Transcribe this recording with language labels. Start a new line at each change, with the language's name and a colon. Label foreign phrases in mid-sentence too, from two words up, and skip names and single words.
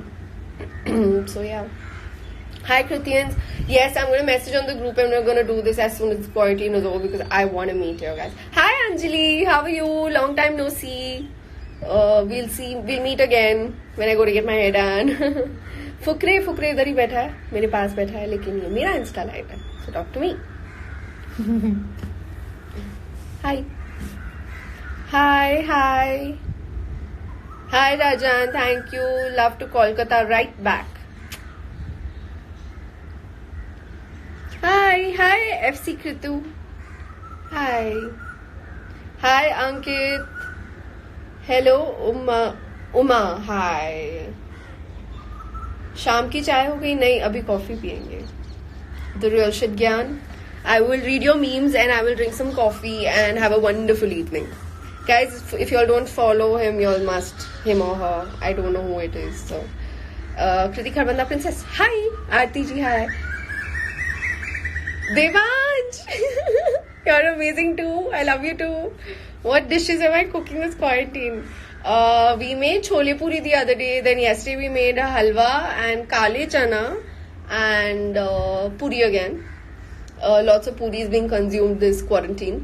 English: So yeah. Hi Krithians. Yes, I'm going to message on the group, and we're going to do this as soon as quarantine is over, because I want to meet you guys. Hi Anjali, how are you? Long time no see. We'll meet again when I go to get my hair done.
Hindi: फुकरे इधर ही बैठा है, मेरे पास बैठा है, लेकिन ये मेरा
English: insta live
Hindi: है.
English: So talk to me. Hi. Hi Rajan, thank you. Love to Kolkata, right back. Hi FC Kritu. Hi Ankit. Hello Uma. Hi.
Hindi: शाम की चाय हो गई? नहीं, अभी कॉफी पियेंगे.
English: The real shit Gyan. I will read your memes and I will drink some coffee and have a wonderful evening. Guys, if you all don't follow him, you all must. Him or her. I don't know who it is. So, Kriti Kharbanda Princess. Hi. Aarti ji, hi. Devansh. You're amazing too. I love you too. What dishes am I cooking this quarantine? We made
Hindi: छोले पूरी
English: the other day. Then yesterday we made a halwa and
Hindi: काले चना
English: and puri again. Lots of puri is being consumed this quarantine.